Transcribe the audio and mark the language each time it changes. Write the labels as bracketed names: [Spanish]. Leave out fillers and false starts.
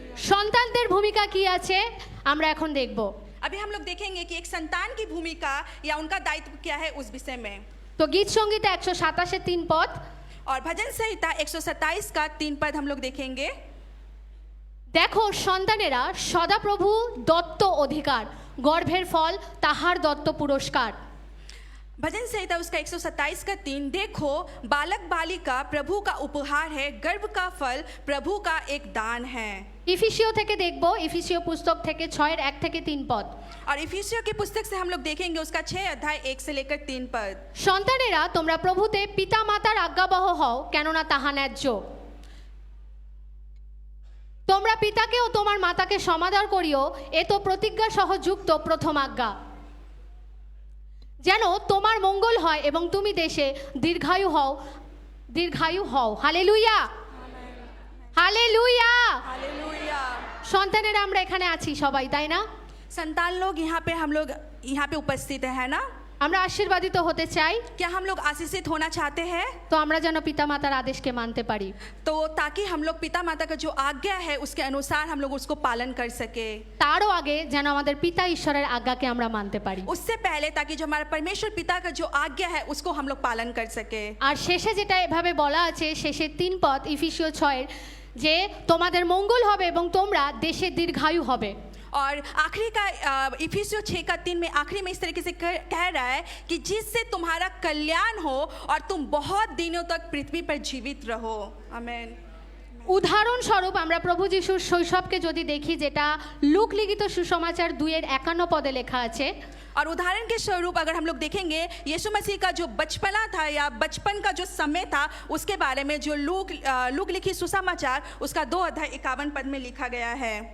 [Bangla] সন্তানদের ভূমিকা কি আছে আমরা এখন দেখব। [Hindi] अभी हम लोग देखेंगे कि एक संतान की भूमिका या उनका दायित्व क्या है उस विषय में। [Bangla] তো গীত সংগীতা 127 3 পদ [Hindi] और भजन संहिता 127 का 3 पद हम लोग देखेंगे। [Bangla] দেখো সন্তানেরা সদাপ্রভু দত্ত অধিকার, গর্ভের ফল তাহার দত্ত পুরস্কার। [Hindi] भजन संहिता उसका 127 का 3, देखो बालक बालिका प्रभु का उपहार है, गर्भ का फल प्रभु का एक दान है। [Bangla] ইফিসিও থেকে দেখব, ইফিসিও পুস্তক থেকে 6-1 থেকে 3 পদ। [Hindi] और इफिसियों की पुस्तक से हम लोग देखेंगे उसका 6 अध्याय 1 से लेकर 3 पद। [Bangla] সন্তানেরা তোমরা প্রভুতে পিতা মাতার আজ্ঞাবহ হও, কেননা তাহা ন্যায্য। তোমরা পিতাকে ও তোমার মাতাকে সমাদর করিও, এ তো প্রতিজ্ঞা সহ যুক্ত প্রথম আজ্ঞা, যেন তোমার মঙ্গল হয় এবং তুমি দেশে দীর্ঘায়ু হও। হালেলুয়া। হালেলুয়া। [Hindi] हालेलुया। [Bangla] সন্তানেরা আমরা এখানে আছি সবাই, তাই না? [Hindi] संतान लोग हम लोग यहाँ पे उपस्थित है ना? [Bangla] আমরা আশীর্বাদিত হতে চাই, [Hindi] क्या हम लोग आशीषित होना चाहते हैं? [Bangla] তো আমরা যেন পিতামাতার আদেশকে মানতে পারি। [Hindi] तो ताकि हम लोग पिता माता का जो आज्ञा है उसके अनुसार हम लोग उसको पालन कर सके। [Bangla] তারও আগে যেন আমাদের পিতা ঈশ্বরের আজ্ঞাকে আমরা মানতে পারি। [Hindi] उससे पहले ताकि जो हमारा परमेश्वर पिता का जो आज्ञा है उसको हम लोग पालन कर सके। [Bangla] আর শেষে যেটা এভাবে বলা আছে, শেষের 3 পদ ইফিসীয় 6-এর, যে তোমাদের মঙ্গল হবে এবং তোমরা দেশে দীর্ঘায়ু হবে। [Hindi] और आखिरी का इफिसियों 6:3 में आखिरी में इस तरीके से कह रहा है कि जिससे तुम्हारा कल्याण हो और तुम बहुत दिनों तक पृथ्वी पर जीवित रहो। आमीन। [Bangla] উদাহরণস্বরূপ আমরা প্রভু যিশুর শৈশবকে যদি দেখি, যেটা লুক লিখিত সুসমাচার 2:51 পদে লেখা আছে। [Hindi] और उदाहरण के स्वरूप अगर हम लोग देखेंगे यीशु मसीह का जो बचपना था या बचपन का जो समय था उसके बारे में जो लूक लिखी सुसमाचार उसका 2:51 पद में लिखा गया है।